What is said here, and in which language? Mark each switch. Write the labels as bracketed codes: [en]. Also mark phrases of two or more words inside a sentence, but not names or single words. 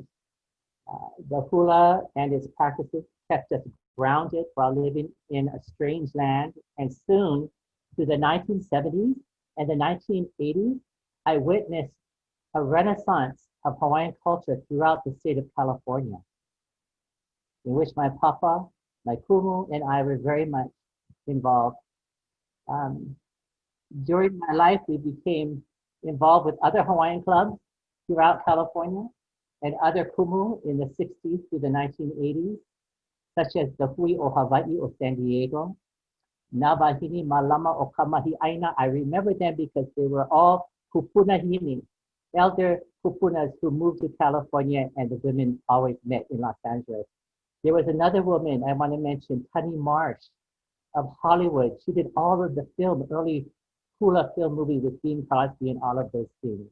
[en] The hula and its practices kept us grounded while living in a strange land, and soon, through the 1970s and the 1980s, I witnessed a renaissance of Hawaiian culture throughout the state of California, in which my papa, my kumu, and I were very much involved. Um, During my life, we became involved with other Hawaiian clubs throughout California and other kumu in the 60s through the 1980s, such as the Hui o Hawaii o San Diego, Navahini Malama o Kamahi Aina. I remember them because they were all kupunahini, elder kupunas who moved to California, and the women always met in Los Angeles. There was another woman I want to mention, Tunny Marsh of Hollywood. She did all of the early Hula film movie with Bing Crosby and all of those things.